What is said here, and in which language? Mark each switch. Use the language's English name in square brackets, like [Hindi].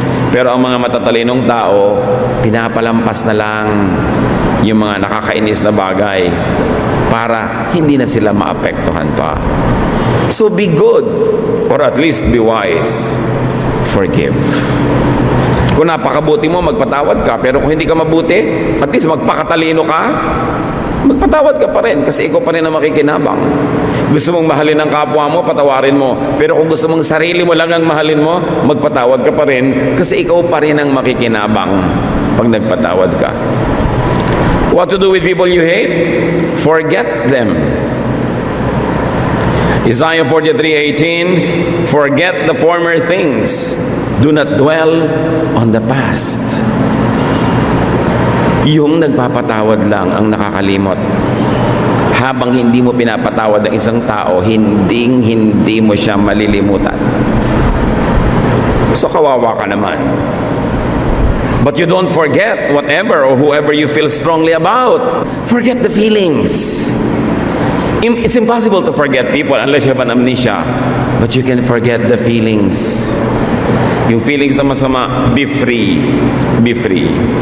[Filipino] Pero ang mga matatalinong tao, pinapalampas na lang yung mga nakakainis na bagay para hindi na sila maapektuhan pa. [English] So be good, or at least be wise. Forgive. [Filipino] Kung napakabuti mo, magpatawad ka. Pero kung hindi ka mabuti, at least magpakatalino ka, magpatawad ka pa rin kasi ikaw pa rin ang makikinabang. Gusto mong mahalin ang kapwa mo, patawarin mo. Pero kung gusto mong sarili mo lang ang mahalin mo, magpatawad ka pa rin kasi ikaw pa rin ang makikinabang pag nagpatawad ka. [English] What to do with people you hate? Forget them. Isaiah 43:18, forget the former things. Do not dwell on the past. [Filipino] Yung nagpapatawad lang ang nakakalimot. Habang hindi mo pinapatawad ang isang tao, hindi mo siya malilimutan. So kawawa ka naman. [English] But you don't forget whatever or whoever you feel strongly about. Forget the feelings. It's impossible to forget people unless you have an amnesia. But you can forget the feelings. [Filipino] Yung feelings na masama, [English] be free. Be free.